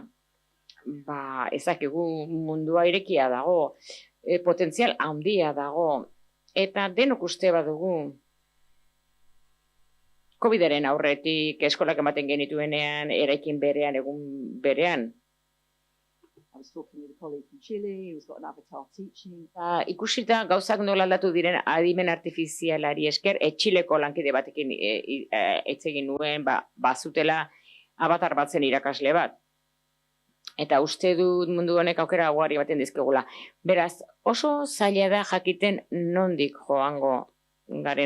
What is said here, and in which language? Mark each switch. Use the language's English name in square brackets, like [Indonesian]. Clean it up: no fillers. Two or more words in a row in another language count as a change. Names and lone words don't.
[Basque] Ezakigu mundua irekia dago, potentzial handia dago eta denok uste badugu COVID-aren aurretik eskolak ematen genituenean, eraikin berean, egun berean. [English] I was talking with a colleague from Chile who's got an avatar teaching. [Basque] Ikusita gauzak nola aldatu diren adimen artifizialari esker, Txileko lankide batekin hitz egin nuen, bazutela avatar batzen irakasle bat. Eta uste dut mundu honek aukera ugari ematen dizkigula. Beraz, oso zaila da jakiten nondik joango garen.